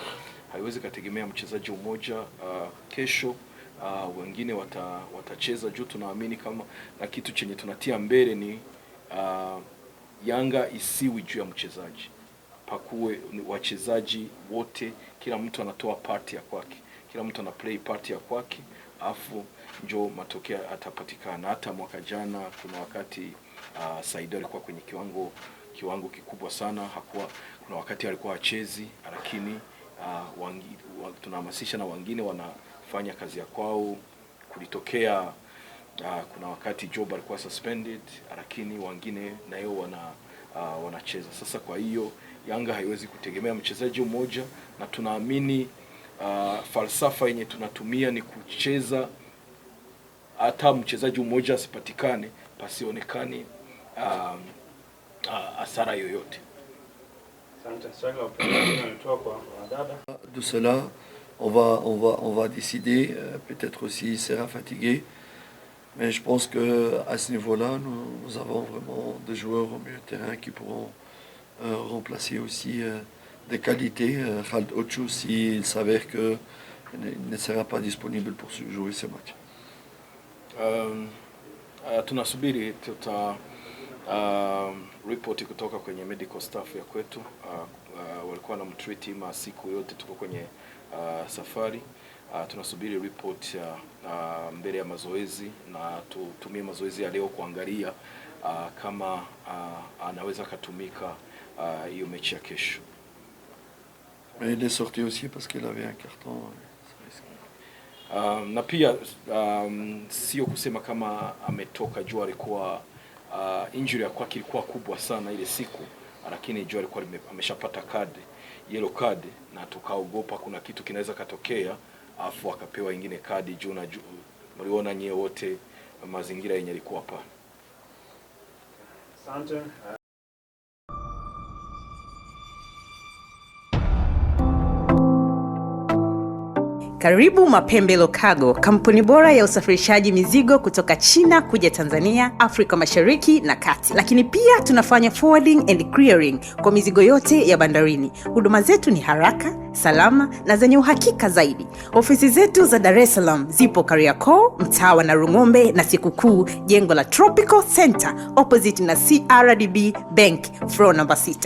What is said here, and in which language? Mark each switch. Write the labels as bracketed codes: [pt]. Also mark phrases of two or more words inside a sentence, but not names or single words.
[sw] Haiwezi kategemea mchezaji mmoja. Kesho wengine watacheza juu, tunaamini kama, na kitu chenye tunatia mbele ni Yanga isiwi juu ya mchezaji. Pakuwe wachezaji wote, kila mtu anatoa part ya kwake, kila mtu ana [en] play part [sw] ya kwake, afu njoo matokeo atapatikana. Hata mwaka jana kuna wakati Saido alikuwa kwenye kiwango kikubwa sana. Kuna wakati alikuwa hachezi, lakini tunahamasisha na wengine wanafanya kazi ya kwao. Kulitokea kuna wakati Job alikuwa suspended, lakini wengine nayo wanacheza. Sasa kwa hiyo Yanga haiwezi kutegemea mchezaji mmoja, na tunaamini falsafa yenye tunatumia ni kucheza hata mchezaji mmoja asipatikane, pasionekane hasara yoyote. [fr] De cela, on va décider. Peut-être aussi il sera fatigué, mais je pense que à ce niveau-là, nous avons vraiment des joueurs au milieu de terrain qui pourront remplacer aussi des qualités. Khaled Ochou, s'il s'avère qu'il ne sera pas disponible pour jouer ce match. [sw] Tunasubiri report kutoka kwenye [en] medical staff [sw] ya kwetu. Walikuwa na mtreat siku yote tuko kwenye safari. Tunasubiri report mbele ya mazoezi, na tutumie mazoezi ya leo kuangalia kama anaweza kutumika hiyo mechi ya kesho. Mais il est sorti aussi parce qu'il avait un carton. Na pia sio kusema kama ametoka juu, alikuwa injury ya kwake ilikuwa kubwa sana ile siku, lakini juu alikuwa ameshapata [en] yellow card, [sw] na tukaogopa kuna kitu kinaweza katokea afu akapewa ingine kadi juu, na mliona nyewe wote mazingira yenye yalikuwa hapa. Asante. Karibu Mapembelo Cargo, kampuni bora ya usafirishaji mizigo kutoka China kuja Tanzania, Afrika Mashariki na Kati. Lakini pia tunafanya [en] forwarding and clearing [sw] kwa mizigo yote ya bandarini. Huduma zetu ni haraka, salama na zenye uhakika zaidi. Ofisi zetu za Dar es Salaam zipo Kariakoo, mtaa wa Narung'ombe na Sikukuu, jengo la Tropical Center opposite na CRDB Bank, [en] floor number 6.